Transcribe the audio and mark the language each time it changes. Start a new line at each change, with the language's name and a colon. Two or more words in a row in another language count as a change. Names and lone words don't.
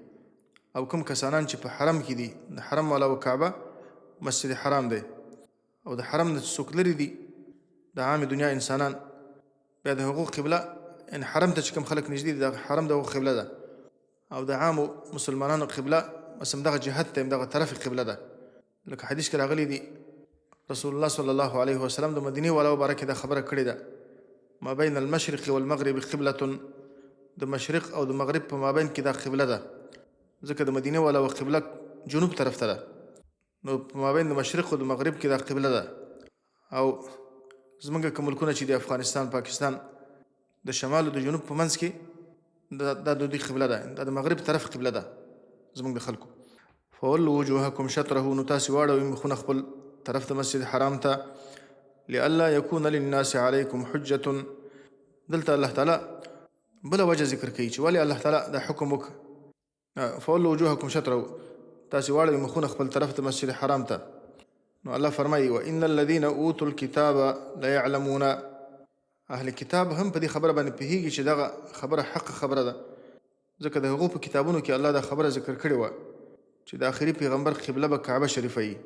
Pashto: او کوم کسانان چې په حرم کې دي د حرم والا و کعبه مسجد حرام دی او د حرم نه څوک لرې دي د عام دنیا انسانان بیا د هغو قبله ان حرم ته چې کوم خلک نږدې دي د حرم د هغو قبله ده او د عامو مسلمانانو قبله بس همدغه جهت ته همدغه طرف قبله ده. لکه حدیث کې راغلی دي رسول الله
Arabic: صلی الله علیه وسلم
Pashto: د مدینې والا مبارکې دا خبره کړې ده
Arabic: ما بین المشرق والمغرب قبله.
Pashto: د مشرق او د مغرب په مابین کې دا قبله ده ځکه د مدینې والا و قبله جنوب طرف ته ده. نو په مابین د مشرق او د مغرب کې دا قبله ده. او زمونږ که ملکونه چې د افغانستان پاکستان د شمال او د جنوب په منځ کې دا د دوی قبله ده، دا د مغرب طرف قبله ده زمونږ د خلکو.
Arabic: فولوا وجوهکم شطره
Pashto: نو تاسې واړوئ مخونه خپل طرف د مسجد حرام ته.
Arabic: لئلا یکون للناس علیکم حجة.
Pashto: دلته الله تعالی بله وجه ذکر کوي چې ولې الله تعالی دا حکم وکړه
Arabic: فولوا وجوهکم شطره
Pashto: تاسې واړوئ مخونه خپل طرف د مسجد حرام ته. نو الله فرمایي
Arabic: وان الذین اوتوا الکتاب لیعلمون.
Pashto: اهل کتاب هم په دې خبره باندې پوهېږي چې دغه خبره حق خبره ده ځکه د هغو په کتابونو کې الله دا خبره ذکر کړې وه چې د آخري پیغمبر قبله به کعبه شریفه وي.